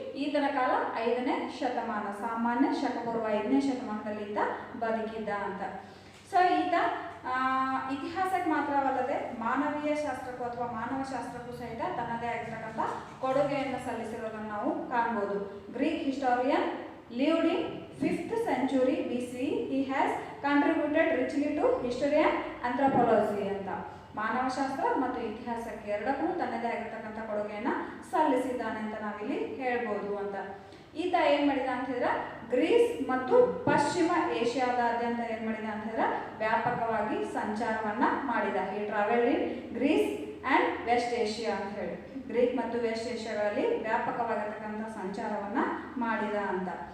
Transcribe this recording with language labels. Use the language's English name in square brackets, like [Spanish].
[Kannada] ಈತನ ಕಾಲ 5ನೇ ಶತಮಾನ, ಸಾಮಾನ್ಯ ಶಕಪೂರ್ವ 5ನೇ ಶತಮಾನದಲ್ಲಿ ಈತ ಬದುಕಿದ್ದ ಅಂತ. ಸೊ ಈತ ಇತಿಹಾಸಕ್ಕೆ ಮಾತ್ರವಲ್ಲದೆ ಮಾನವೀಯ ಶಾಸ್ತ್ರಕ್ಕೂ ಅಥವಾ ಮಾನವ ಶಾಸ್ತ್ರಕ್ಕೂ ಸಹಿತ ತನ್ನದೇ ಆಗಿರ್ತಕ್ಕಂಥ ಕೊಡುಗೆಯನ್ನು ಸಲ್ಲಿಸಿರೋದನ್ನು ನಾವು ಕಾಣ್ಬೋದು. [English] Greek historian lived in 5th century BCE. He has contributed richly to history and anthropology ಅಂತ. [Kannada] ಮಾನವಶಾಸ್ತ್ರ ಮತ್ತು ಇತಿಹಾಸಕ್ಕೆ ಎರಡಕ್ಕೂ ತನ್ನದೇ ಆಗಿರ್ತಕ್ಕಂಥ ಕೊಡುಗೆಯನ್ನು ಸಲ್ಲಿಸಿದ್ದಾನೆ ಅಂತ ನಾವಿಲ್ಲಿ ಹೇಳ್ಬೋದು ಅಂತ. ಈತ ಏನು ಮಾಡಿದ ಅಂತ ಹೇಳಿದ್ರೆ ಗ್ರೀಸ್ ಮತ್ತು ಪಶ್ಚಿಮ ಏಷ್ಯಾದಾದ್ಯಂತ ಏನು ಮಾಡಿದ ಅಂತ ಹೇಳಿದ್ರೆ ವ್ಯಾಪಕವಾಗಿ ಸಂಚಾರವನ್ನು ಮಾಡಿದ. ಈ [English] travel in Greece and West Asia [Kannada] ಅಂತ ಹೇಳಿ ಗ್ರೀಕ್ ಮತ್ತು ವೆಸ್ಟ್ ಏಷ್ಯಾಗಳಲ್ಲಿ ವ್ಯಾಪಕವಾಗಿರ್ತಕ್ಕಂಥ ಸಂಚಾರವನ್ನು ಮಾಡಿದ ಅಂತ.